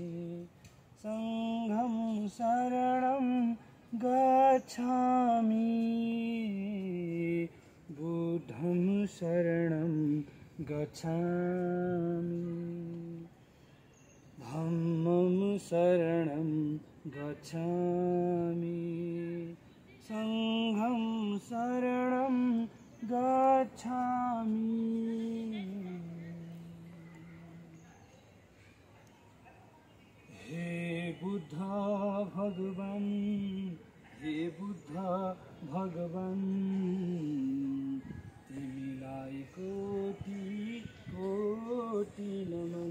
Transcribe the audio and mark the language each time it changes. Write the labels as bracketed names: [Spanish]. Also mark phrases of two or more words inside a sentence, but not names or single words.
[Pali] संघं शरणं गच्छामि बुद्धं शरणं गच्छामि धम्मं शरणं गच्छामि संघं शरणं गच्छामि। [Nepali] हे बुद्ध भगवान, हे बुद्ध भगवान, तिमीलाई कोटि कोटि नमन।